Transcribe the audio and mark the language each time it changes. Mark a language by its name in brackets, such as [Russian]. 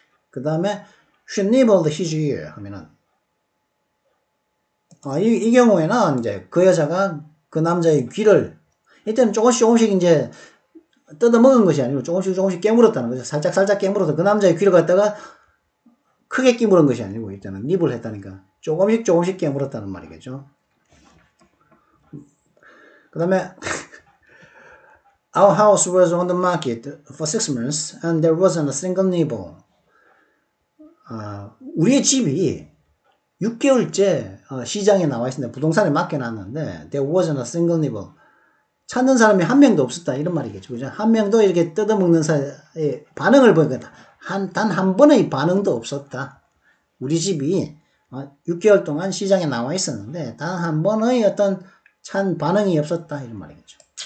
[Korean] 그 다음에 [English] she nibbled his ear [Korean] 하면은 이 경우에는 이제 그 여자가 그 남자의 귀를 이때는 조금씩 이제 뜯어 먹은 것이 아니고 조금씩 깨물었다는 거죠. 살짝 깨물어서 그 남자의 귀를 갖다가 크게 깨물은 것이 아니고 이때는 닙을 했다니까 조금씩 깨물었다는 말이겠죠. 그 다음에 [English] Our house was on the market for 6 months and there wasn't a single nibble. [Korean] 우리의 집이 6개월째 시장에 나와 있습니다. 부동산에 맡겨놨는데 [English] there wasn't a single nibble. [Korean] 찾는 사람이 한 명도 없었다 이런 말이겠죠. 그죠? 한 명도 이렇게 뜯어먹는 사람의 반응을 보니까 단 한 번의 반응도 없었다. 우리 집이 6개월 동안 시장에 나와 있었는데 단 한 번의 어떤 반응이 없었다 이런 말이겠죠.